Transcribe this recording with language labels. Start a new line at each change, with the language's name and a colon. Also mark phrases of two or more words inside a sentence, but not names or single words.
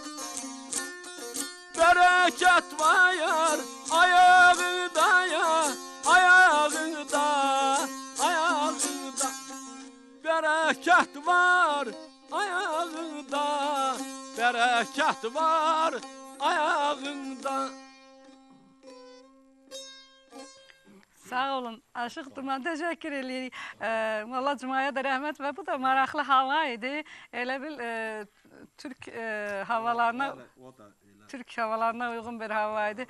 Azerbaijani: Bereket var ayağında ya, ayağında, ayağında. Bereket var ayağında, bereket var ayağında. Sağ olun, Aşıq Duman, təşəkkür edirik. Valla Cumaya da rəhmət və bu da maraqlı hava idi. Elə bil Türk havalarına, Türk havalarına uyğun bir hava idi.